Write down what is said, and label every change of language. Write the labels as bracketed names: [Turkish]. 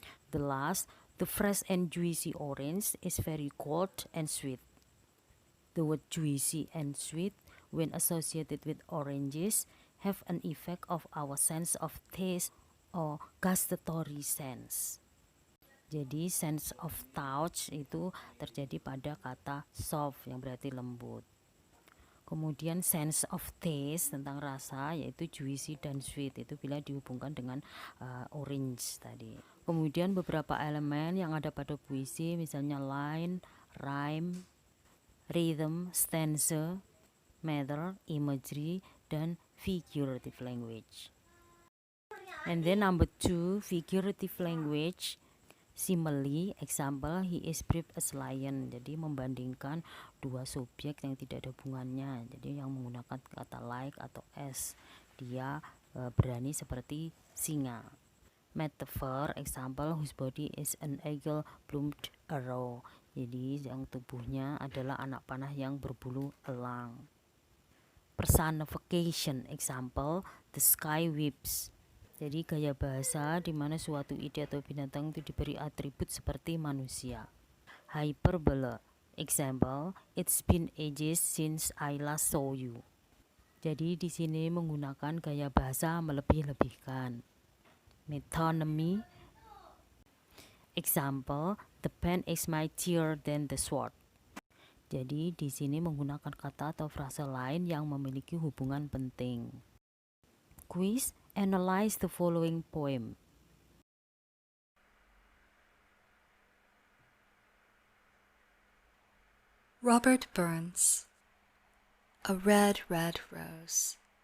[English] The last, the fresh and juicy orange is very cold and sweet. The word juicy and sweet, when associated with oranges, have an effect of our sense of taste or gustatory sense. [Indonesian] Jadi sense of touch itu terjadi pada kata soft yang berarti lembut. Kemudian sense of taste tentang rasa yaitu juicy dan sweet, itu bila dihubungkan dengan orange tadi. Kemudian beberapa elemen yang ada pada puisi misalnya line, rhyme, rhythm, stanza, meter, imagery, dan figurative language. [English] And then number 2, figurative language. Simile, example, he is brave as lion. [Indonesian] Jadi membandingkan dua subjek yang tidak ada hubungannya. Jadi yang menggunakan kata like atau as, dia berani seperti singa. [English] Metaphor, example, whose body is an eagle plumed arrow. [Indonesian] Jadi yang tubuhnya adalah anak panah yang berbulu elang. [English] Personification, example, the sky weeps. [Indonesian] Jadi gaya bahasa di mana suatu ide atau binatang itu diberi atribut seperti manusia. [English] Hyperbole, example, it's been ages since I last saw you. [Indonesian] Jadi di sini menggunakan gaya bahasa melebih-lebihkan. [English] Metonymy, example, the pen is mightier than the sword. [Indonesian] Jadi di sini menggunakan kata atau frasa lain yang memiliki hubungan penting. [English] Quiz, analyze the following poem. Robert Burns, A Red, Red Rose.